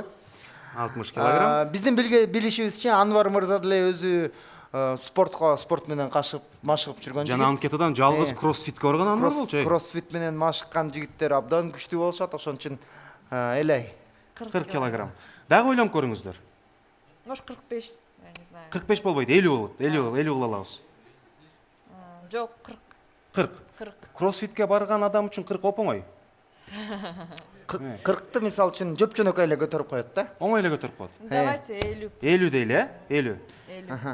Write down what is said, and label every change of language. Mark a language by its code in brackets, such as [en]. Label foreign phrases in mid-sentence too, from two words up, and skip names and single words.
[ky] 60 килограмм. Биздин билишибизче Анвар мырза деле өзү спорт менен машыгып жүргөн жигит. Жана анкетадан жалгыз кроссфитке барган Анвар болчу. Кроссфит менен машыккан жигиттер абдан күчтүү болушат, ошон үчүн элей 40 килограмм. Дагы ойлонуп көрүңүздөр. [ru] Может 45, я не знаю. [ky] 45 болбойт, 50 болот. 50 кыла алабыз. Жок, 40. Кроссфитке барган адам үчүн 40 оңой. 40-ты мисалы үчүн жөпчөнөкөй эле көтөрүп коет да. Оңой эле көтөрүп коет. [ru] Давайте 50. [ky] 50 дейли, 50.